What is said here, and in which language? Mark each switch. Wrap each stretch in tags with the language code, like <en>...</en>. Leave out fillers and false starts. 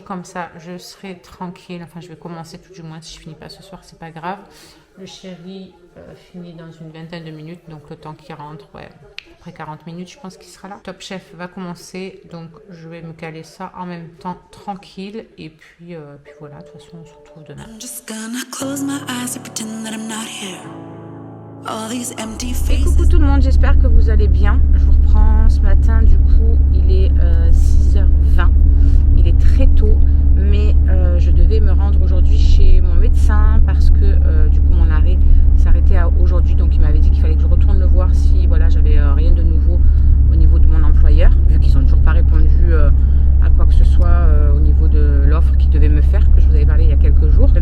<fr>Comme ça, je serai tranquille. Enfin, je vais commencer tout du moins. Si je finis pas ce soir, c'est pas grave. Le chéri finit dans une vingtaine de minutes. Donc, le temps qu'il rentre, ouais, après 40 minutes, je pense qu'il sera là. Top Chef va commencer. Donc, je vais me caler ça en même temps, tranquille. Et puis voilà, de toute façon, on se retrouve demain.</fr> <en>I'm just gonna close my eyes and pretend that I'm not here. All these empty faces.</en> <fr>Et coucou tout le monde, j'espère que vous allez bien. Je vous reprends ce matin, du coup, il est 6h20. Il est très tôt, mais je devais me rendre aujourd'hui chez mon médecin parce que du coup mon arrêt s'arrêtait aujourd'hui, donc il m'avait dit qu'il fallait que je retourne le voir si voilà j'avais rien de nouveau au niveau de mon employeur, vu qu'ils n'ont toujours pas répondu à quoi que ce soit au niveau de l'offre qu'ils devaient me faire, que je vous avais parlé il y a quelques jours.</fr>